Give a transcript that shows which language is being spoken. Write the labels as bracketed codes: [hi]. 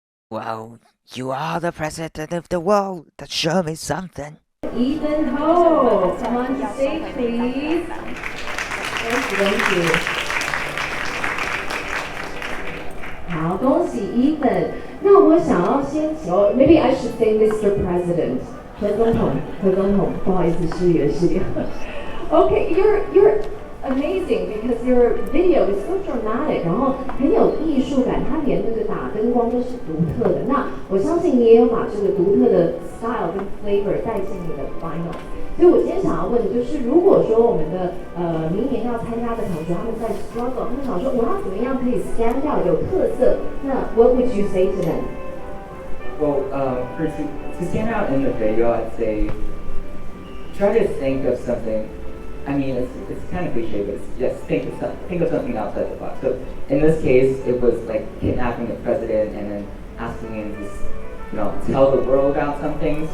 [en] Well, you are the president of the world. That show me something. Ethan Ho, come on to stage, please. Thank you. [zh] 好，恭喜 Ethan。那我想要先请， [en] maybe I should say Mr. [zh] President， 何总统，不好意思，失礼了。 [en] Okay, you're amazing because your video is so dramatic， [zh] 然后很有艺术感，它连那个打灯光都是独特的。那我相信你也有把这个独特的 style 跟 flavor 带进你的 final。所以我今天想要问的就是，如果说我们的明年要参加的同学他们在 struggle， 他们想说我要怎么样可以 stand out 有特色，那 [en] what would you say to them? Well, to stand out in the video, I'd say try to think of something. I mean, it's kind of cliche, but just think of something outside the box. So in this case, it was like kidnapping the president and then asking him to, tell the world about something.